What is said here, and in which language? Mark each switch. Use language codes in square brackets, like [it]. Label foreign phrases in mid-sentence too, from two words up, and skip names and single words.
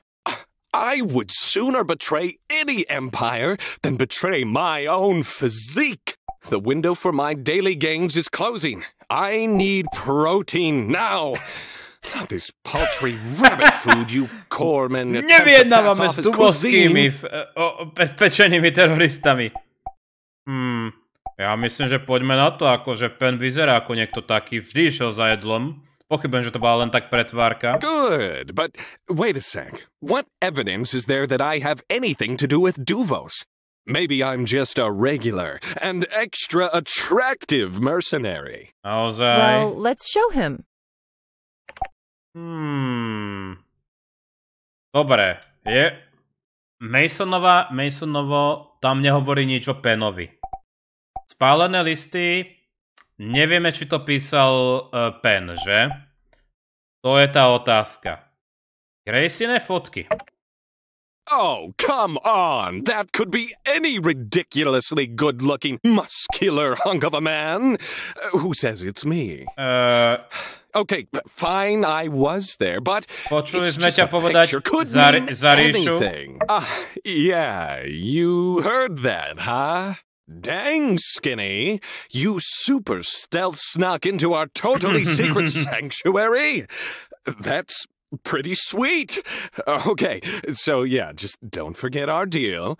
[en] I would sooner betray any empire than betray my own physique. The window for my daily gains is closing. I need protein now. Not this paltry rabbit food you corpsmen attempt to pass off as cuisine. [sk] Pečenými teroristami. Ja myslím, že poďme na to, akože Pen vyzerá ako niekto taký, vždy išiel za jedlom. Pochybujem, že to bola len tak pretvárka. [en] Good, but wait a sec. What evidence is there that I have anything to do with Duvos? Maybe I'm just a regular and extra attractive mercenary. Well, let's show him. [sk] Dobre, je... Masonovo tam nehovorí nič o Penovi. Spálené listy, nevieme, či to písal Pen, že? To je tá otázka. Gracine fotky. [en] Oh, come on! That could be any ridiculously good-looking, muscular hunk of a man. Who says it's me? Okay, fine, I was there, but [sk] Počuli [en] it's [sk] sme [en] just [sk] ťa [en] a [sk] povedať [en] picture. Could [sk] za [en] mean [sk] ríšu. [en] anything. Yeah, you heard that, huh? Dang, Skinny. You super stealth snuck into our totally secret sanctuary. That's pretty sweet. Okay, so yeah, just don't forget our deal.